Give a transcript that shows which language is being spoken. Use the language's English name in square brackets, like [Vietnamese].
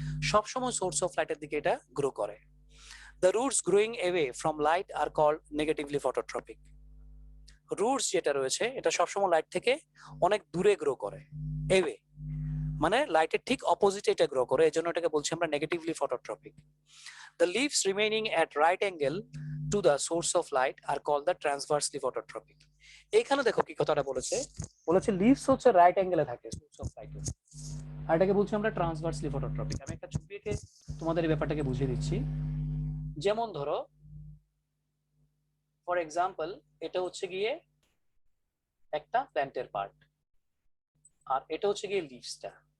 [Bangla] সবসময় source of লাইটের দিকে এটা গ্রো করে। [English] The roots growing away from light are called negatively phototropic. [Bangla] Roots যেটা রয়েছে এটা সবসময় লাইট থেকে অনেক দূরে গ্রো করে। অ্যাওয়ে মানে লাইটের ঠিক অপোজিটে এটা গ্রো করে, এজন্য এটাকে বলছি আমরা negatively phototropic. [English] The leaves remaining at right angle to the source of light are called the transversely phototropic. [Bangla] এইখানে দেখো কি কথাটা বলেছে, বলেছে লিভস হচ্ছে রাইট অ্যাঙ্গেলে থাকে সোর্স অফ লাইটের, আর এটাকে বলছি আমরা ট্রান্সভার্সলি ফটোট্রপিক। আমি একটা ছবি এঁকে তোমাদের এই ব্যাপারটাকে বুঝিয়ে দিচ্ছি। যেমন ধরো ফর এক্সাম্পল, এটা হচ্ছে গিয়ে একটা প্ল্যান্টের পার্ট, আর এটা হচ্ছে গিয়ে লিভসটা।